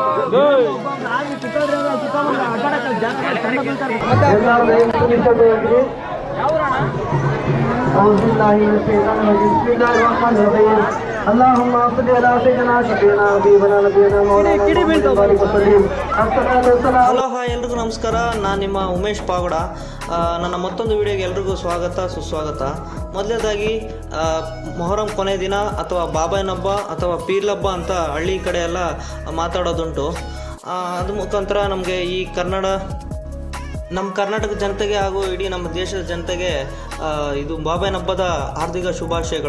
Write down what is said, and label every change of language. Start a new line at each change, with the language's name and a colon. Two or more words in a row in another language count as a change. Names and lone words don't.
Arabic: اللهم صل على سيدنا شفيعنا حبيبنا نبينا مولانا محمد وسلم.
Kannada: ಹಲೋ ಹಾಯ್ ಎಲ್ರಿಗೂ ನಮಸ್ಕಾರ. ನಾನು ನಿಮ್ಮ ಉಮೇಶ್ ಪಾವಡ. ನನ್ನ ಮತ್ತೊಂದು ವಿಡಿಯೋಗೆ ಎಲ್ರಿಗೂ ಸ್ವಾಗತ ಸುಸ್ವಾಗತ. ಮೊದಲನೇದಾಗಿ ಮೊಹರಂ ಕೊನೆ ದಿನ ಅಥವಾ ಬಾಬಾಯನ ಹಬ್ಬ ಅಥವಾ ಪೀರ್ಲ್ ಹಬ್ಬ ಅಂತ ಹಳ್ಳಿ ಕಡೆ ಎಲ್ಲ ಮಾತಾಡೋದುಂಟು. ಅದು ಮುಖಾಂತರ ನಮಗೆ ಈ ನಮ್ಮ ಕರ್ನಾಟಕ ಜನತೆಗೆ ಹಾಗೂ ಇಡೀ ನಮ್ಮ ದೇಶದ ಜನತೆಗೆ ಇದು ಬಾಬಾಯನ ಹಬ್ಬದ ಹಾರ್ದಿಕ ಶುಭಾಶಯಗಳು.